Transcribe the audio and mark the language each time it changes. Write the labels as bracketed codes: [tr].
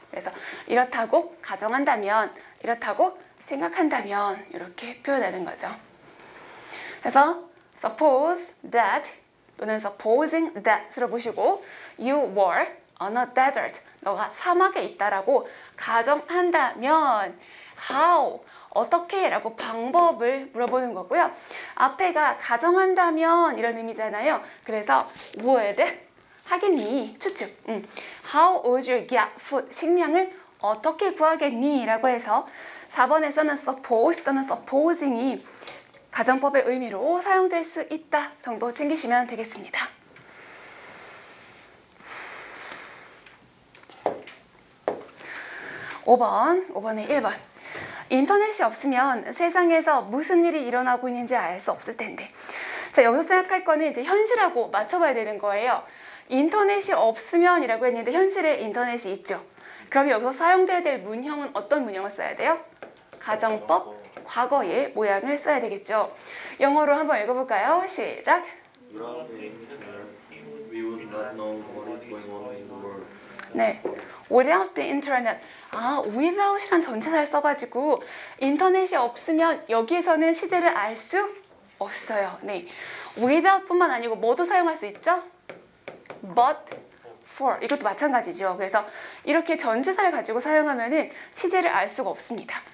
[ko] 그래서 이렇다고 가정한다면, 이렇다고 생각한다면 이렇게 표현하는 거죠. 그래서 [en] suppose that [ko] 또는 [en] supposing that [ko] 으로 보시고 [en] you were on a desert. [ko] 너가 사막에 있다라고 가정한다면 how 어떻게 라고 방법을 물어보는 거고요. 앞에가 가정한다면 이런 의미잖아요. 그래서 would 하겠니? 추측. [en] How would you get food? [ko] 식량을 어떻게 구하겠니? 라고 해서 4번에서는 suppose 또는 supposing이 가정법의 의미로 사용될 수 있다 정도 챙기시면 되겠습니다. 5번에 1번. 인터넷이 없으면 세상에서 무슨 일이 일어나고 있는지 알 수 없을 텐데. 자, 여기서 생각할 거는 이제 현실하고 맞춰봐야 되는 거예요. 인터넷이 없으면 이라고 했는데 현실에 인터넷이 있죠. 그럼 여기서 사용되어야 될 문형은 어떤 문형을 써야 돼요? 가정법 과거의 모양을 써야 되겠죠. 영어로 한번 읽어볼까요? 시작. [en] Without the internet, we would not know what is going on in the world. 네, without the internet. [ko] without이란 전치사를 써가지고 인터넷이 없으면 여기에서는 시제를 알 수 없어요. 네, without뿐만 아니고 뭐도 사용할 수 있죠? but, for 이것도 마찬가지죠. 그래서 이렇게 전치사를 가지고 사용하면은 시제를 알 수가 없습니다.